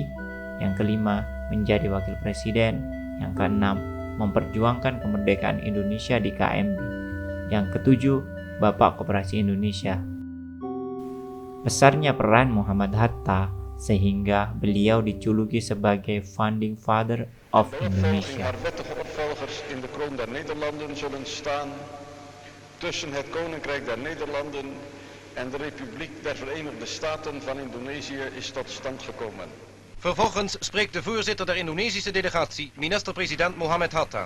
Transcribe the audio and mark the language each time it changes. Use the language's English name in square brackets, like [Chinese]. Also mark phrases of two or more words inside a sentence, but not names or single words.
[Indonesian] Yang kelima, menjadi wakil presiden. Yang keenam, memperjuangkan kemerdekaan Indonesia di KMB. Yang ketujuh, Bapak Koperasi Indonesia. Besarnya peran Muhammad Hatta sehingga beliau dijuluki sebagai [English] Founding Father of Indonesia. [Dutch] In de kroon der Nederlanden zullen staan tussen het Koninkrijk der Nederlanden en de Republiek der Verenigde Staten van Indonesië is tot stand gekomen. Vervolgens spreekt de voorzitter der Indonesische delegatie, minister-president Muhammad Hatta.